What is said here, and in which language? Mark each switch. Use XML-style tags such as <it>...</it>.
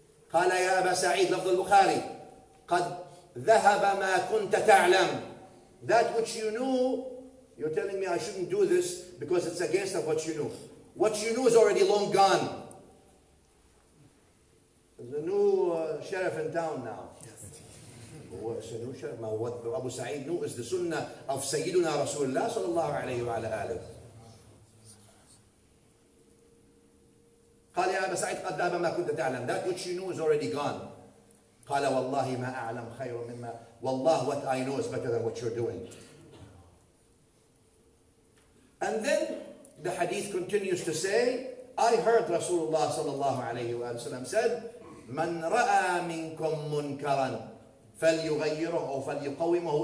<ar>قال يا أبا سعيد لفظ البخاري قد ذهب ما كنت تعلم.</ar> <en>That which you knew, you're telling me I shouldn't do this because it's against of what you knew. What you knew is already long gone. There's a new sheriff in town now. What's a new sheriff? What Abu Sa'id knew is the sunnah of Sayyiduna Rasulullah sallallahu alayhi wa alihi.</en> <ar>قال يا أبا سعيد قد ذهب ما كنت تعلم.</ar> <en>That which you knew is already gone.</en> <ar>قال والله ما أعلم خير مما.</ar> <en>Wallah, what I know is better than what you're doing. And then the hadith continues to say, I heard Rasulullah sallallahu alayhi wa sallam said,</en> <ar>من رأى منكم منكرا فليغيره أو فليقومه.</ar>